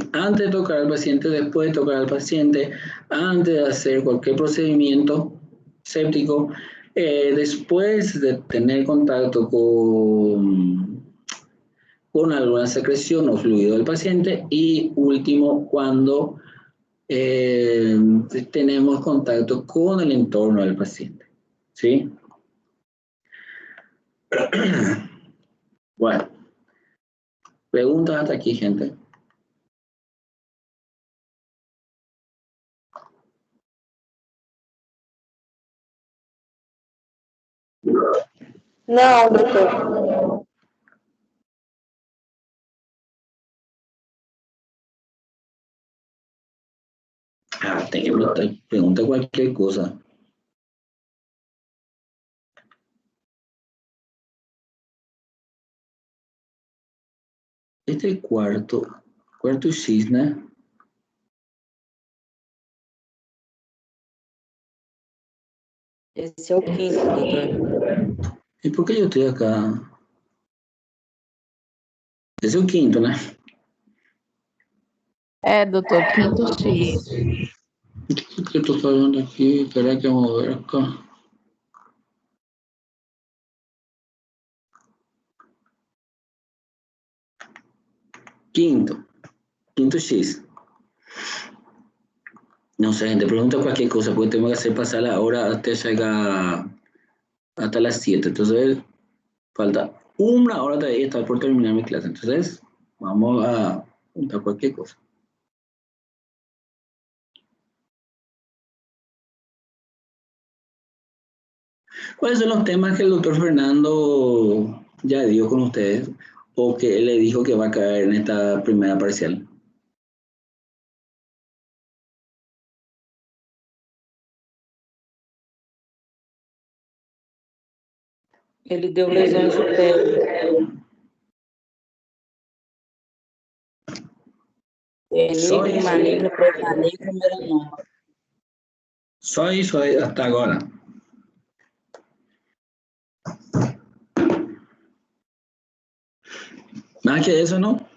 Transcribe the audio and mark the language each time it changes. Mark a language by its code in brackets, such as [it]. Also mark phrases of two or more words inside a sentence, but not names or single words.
[es] Antes de tocar al paciente, después de tocar al paciente, antes de hacer cualquier procedimiento séptico, después de tener contacto con alguna secreción o fluido del paciente y último, cuando tenemos contacto con el entorno del paciente. ¿Sí? Bueno, preguntas hasta aquí, gente. [pt] Não, doutor. Tem que [es] preguntar cualquier cosa. Este es el cuarto X, né? [pt] Esse é o quinto, doutor. [es] ¿Y por qué yo estoy acá? Ese es el quinto, né? [pt] É, doutor, quinto X. O que eu tô falando aqui? [es] Será que vamos ver acá? [pt] Quinto X. [es] No sé, gente, pregunta cualquier cosa, porque tengo que hacer pasar la hora hasta llegar hasta las 7. Entonces, falta una hora todavía estar por terminar mi clase. Entonces, vamos a preguntar cualquier cosa. ¿Cuáles son los temas que el doctor Fernando ya dio con ustedes o que le dijo que va a caer en esta primera parcial? [pt] Ele deu lesões do pé. Benigno, maligno, pré-maligno, melanoma. Só isso aí hasta agora. [es] Más que eso, ¿no?